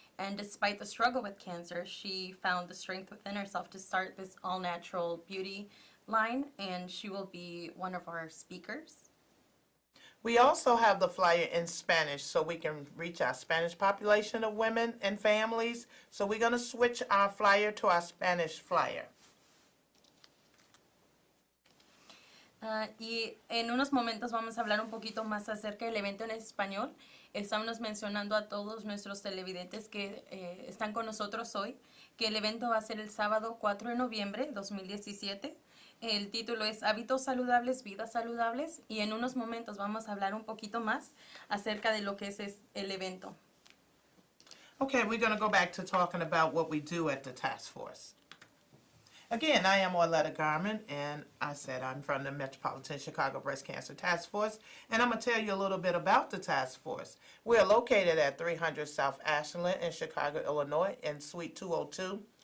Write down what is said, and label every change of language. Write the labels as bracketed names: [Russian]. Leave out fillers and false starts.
[English] And despite the struggle with cancer, she found the strength within herself to start this all-natural beauty line, and she will be one of our speakers. We also have the flyer in Spanish so we can reach our Spanish population of women and families. So we're going to switch our flyer to our Spanish flyer. [Spanish] Y en unos momentos vamos a hablar un poquito más acerca del evento en español. Estamos mencionando a todos nuestros televidentes que están con nosotros hoy que el evento va a ser el sábado 4 de noviembre de 2017. El título es Hábitos Saludables, Vidas Saludables, y en unos momentos vamos a hablar un poquito más acerca de lo que es el evento. [English] Okay, we're going to go back to talking about what we do at the task force. Again, I am Orletta Garmon, and I said I'm from the Metropolitan Chicago Breast Cancer Task Force, and I'm going to tell you a little bit about the task force. We are located at 300 South Ashland in Chicago, Illinois, in Suite 202.